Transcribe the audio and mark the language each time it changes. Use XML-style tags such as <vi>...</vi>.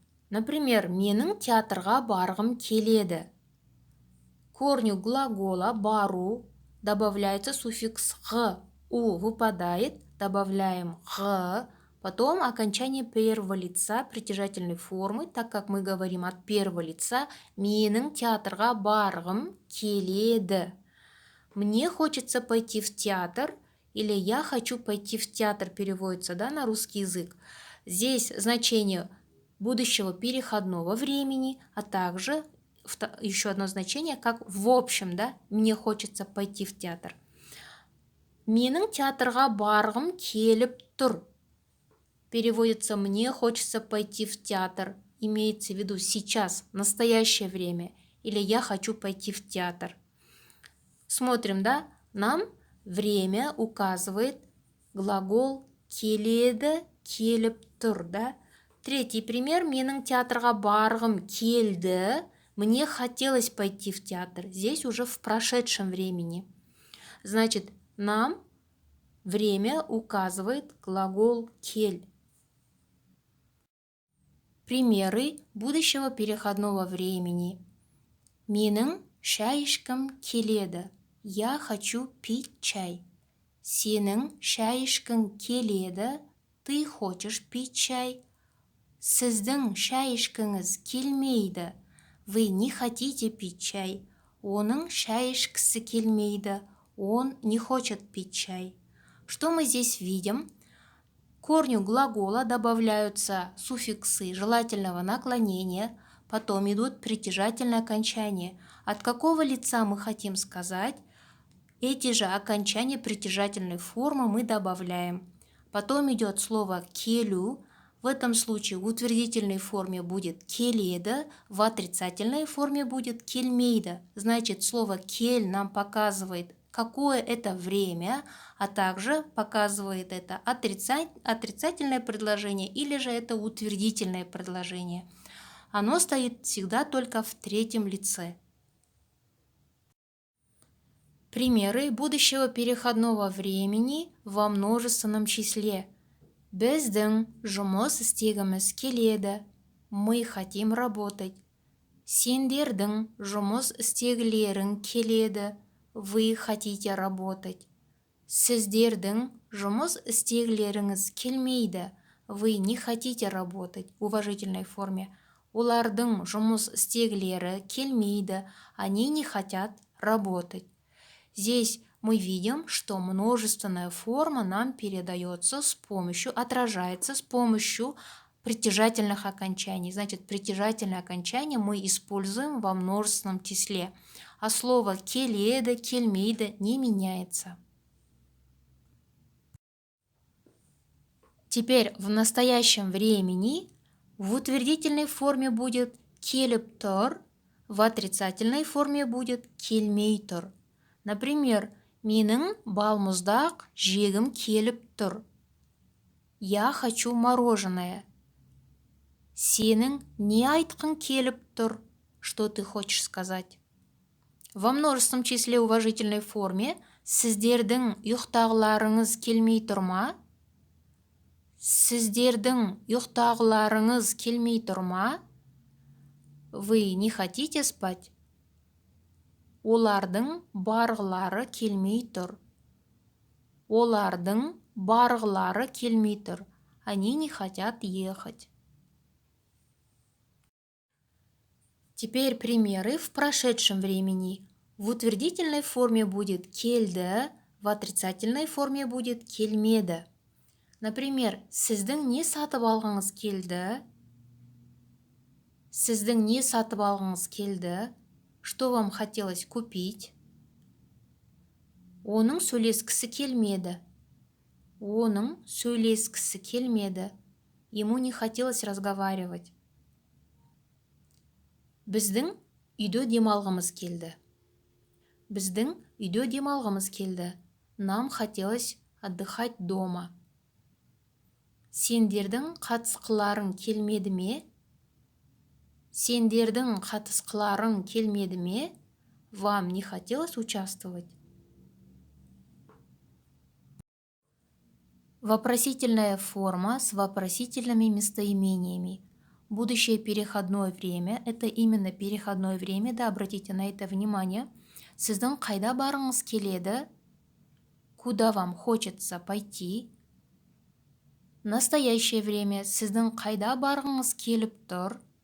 <kk>Например, менің театрға барғым келеді.</kk> <ru>К корню глагола бару добавляется суффикс г. У выпадает, добавляем г. Потом окончание первого лица притяжательной формы, так как мы говорим от первого лица.</ru> <kk>Менің театрға барғым келеді.</kk> <ru>Мне хочется пойти в театр, или я хочу пойти в театр переводится, да, на русский язык. Здесь значение будущего переходного времени, а также еще одно значение, как в общем, да, мне хочется пойти в театр.</ru> <kk>Менің театрға барғым келіп тұр.</kk> <ru>Переводится «мне хочется пойти в театр». Имеется в виду сейчас, настоящее время. Или «я хочу пойти в театр». Смотрим, да? Нам время указывает глагол келеді, келіп тұр, да? Третий пример.</ru> <kk>Менің театрға барғым келді.</kk> <ru>Мне хотелось пойти в театр. Здесь уже в прошедшем времени. Значит, нам время указывает глагол кель. Примеры будущего переходного времени.</ru> <kk>Менің шай ішкім келеді.</kk> <ru>Я хочу пить чай.</ru> <kk>Сенің шай ішкің келеді.</kk> <ru>Ты хочешь пить чай.</ru> <kk>Сіздің шай ішкіңіз келмейді.</kk> <ru>Вы не хотите пить чай.</ru> <kk>Оның шай ішкісі келмейді.</kk> <ru>Он не хочет пить чай. Что мы здесь видим? К корню глагола добавляются суффиксы желательного наклонения, потом идут притяжательные окончания. От какого лица мы хотим сказать? Эти же окончания притяжательной формы мы добавляем. Потом идет слово келю. В этом случае в утвердительной форме будет келеді, в отрицательной форме будет кельмейді. Значит, слово кель нам показывает, какое это время, а также показывает это отрицательное предложение или же это утвердительное предложение. Оно стоит всегда только в третьем лице. Примеры будущего переходного времени во множественном числе.</ru> <kk>Біздің жұмыс істегіміз келеді.</kk> <ru>Мы хотим работать.</ru> <kk>Сендердің жұмыс істегілерің келеді.</kk> <ru>Вы хотите работать.</ru> <kk>Сіздердің жұмыс істегілеріңіз келмейді.</kk> <ru>Вы не хотите работать. В уважительной форме.</ru> <kk>Олардың жұмыс істегілері келмейді.</kk> <ru>Они не хотят работать. Здесь мы видим, что множественная форма нам передается с помощью, отражается с помощью притяжательных окончаний. Значит, притяжательное окончание мы используем во множественном числе. А слово келеді, келмейді не меняется. Теперь в настоящем времени в утвердительной форме будет келіп тұр, в отрицательной форме будет келмей тұр.</ru> <kk>Например, менің балмұздақ жегім келіп тұр.</kk> <ru>Я хочу мороженое.</ru> <kk>Сенің не айтқың келіп тұр?</kk> <ru>Что ты хочешь сказать? Во множественном числе уважительной форме</ru> <kk>сіздердің ұйықтағыларыңыз келмей тұр ма? Сіздердің ұйықтағыларыңыз келмей тұр ма?</kk> <ru>Вы не хотите спать?</ru> <kk>Олардың барғылары келмей тұр. Олардың барғылары келмей тұр.</kk> <ru>Они не хотят ехать. Теперь примеры в прошедшем времени. В утвердительной форме будет келді, в отрицательной форме будет келмеді.</ru> <kk>Например, сіздің не сатып алғыңыз келді? Сіздің не сатып алғыңыз келді?</kk> <ru>Что вам хотелось купить?</ru> <kk>Оның сөйлескісі келмеді. Оның сөйлескісі келмеді.</kk> <ru>Ему не хотелось разговаривать.</ru> <kk>Біздің үйде демалғымыз келді. Біздің үйде демалғымыз келді.</kk> <ru>Нам хотелось отдыхать дома.</ru> <kk>Сендердің қатысқыларың келмеді ме? Сендердің қатысқыларың келмеді ме?</kk> <ru>Вам не хотелось участвовать? Вопросительная форма с вопросительными местоимениями. Будущее переходное время – это именно переходное время, да, обратите на это внимание.</ru> <kk>Сіздің қайда барыңыз келеді?</kk> <ru>Куда вам хочется пойти? Настоящее время</ru> <kk>– сіздің қайда барғыңыз келіп тұр?</kk>